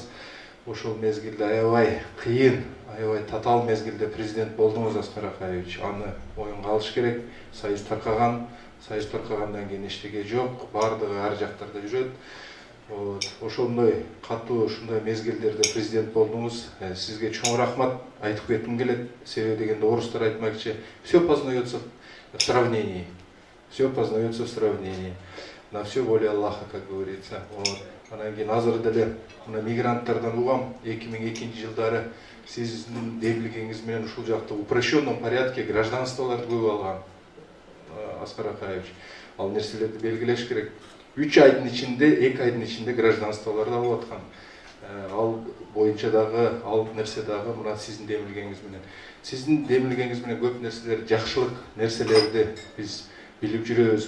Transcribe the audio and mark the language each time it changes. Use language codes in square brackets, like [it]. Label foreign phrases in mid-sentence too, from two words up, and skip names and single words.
[ky] Ошол мезгилде аябай кыйын, аябай татаал мезгилде президент болдуңуз, Аскар Акаевич. Аны оюнга алыш керек. Союз таркагандан кийин эчтеке жок, баардыгы ар жактарда жүрөт. Ошондой катуу, ушундай мезгилдерде президент болдуңуз. Сизге чоң рахмат айтып кетким келет. Себеби дегенде орустар айтмакчы, [ru] все познается в сравнении. Все познается в сравнении. На все воля Аллаха, как говорится. [ky] Анан кийин азыр деле мына мигранттардан угам, 2002 жылдары сиздин демилгеңиз менен ушул жакта [ru] в упрощенном порядке [ky] гражданстволорду көп алган, Аскар Акаевич. Ал нерселерди белгилеш керек. 3 айдын ичинде, 2 айдын ичинде гражданстволорду алып аткан. Ал боюнча дагы, ал нерсе дагы мына сиздин демилгеңиз менен. Сиздин демилгеңиз менен көп нерселер, жакшылык нерселерди биз билип жүрөбүз.